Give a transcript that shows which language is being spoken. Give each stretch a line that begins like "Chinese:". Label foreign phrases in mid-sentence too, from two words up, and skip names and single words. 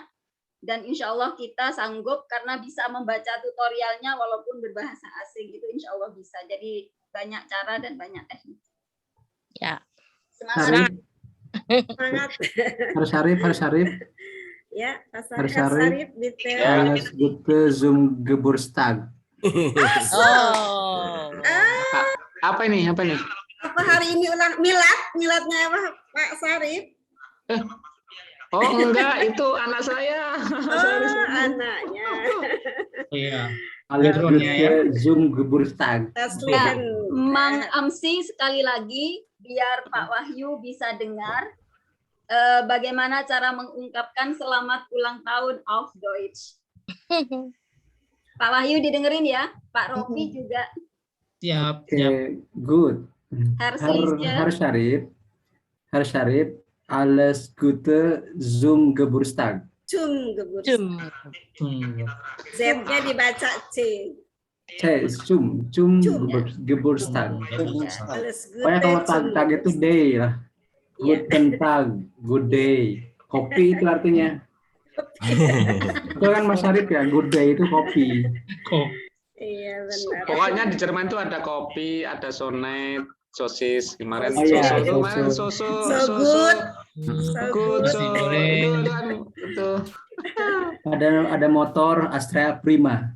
Indonesian: Dan
Arabic: insya Allah
Indonesian: kita sanggup karena bisa membaca tutorialnya walaupun berbahasa asing itu
Arabic: insya Allah
Indonesian: bisa. Jadi banyak cara dan banyak teknik. Ya. Semangat. Semangat. Harus Arif. Ya, Harus Arif.
German: Alles gute zum Geburtstag.
Indonesian: Apa ini? Apa hari ini ulang miladnya apa Pak Sarif? Oh enggak, itu anak saya. Anaknya. Iya.
German: Alles gute zum Geburtstag.
Indonesian: Mang Amsi sekali lagi biar Pak Wahyu bisa dengar bagaimana cara mengungkapkan selamat ulang tahun
German: auf Deutsch.
Indonesian: Pak Wahyu didengerin ya, Pak Rofi juga. Siap. Good. Harus Arif.
German: Alles Gute zum Geburtstag. Zum Geburtstag.
Indonesian: Z-nya dibaca C.
German: Zum Geburtstag.
Indonesian: Pokoknya kalau tag itu day lah.
German: Guten Tag,
English: good day.
Indonesian: Kopi itu artinya. Itu kan Mas Arif ya,
English: good day
Indonesian: itu kopi. Iya benar. Pokoknya di Jerman itu ada kopi, ada sonet, sosis kemarin soso ada motor Astra Prima.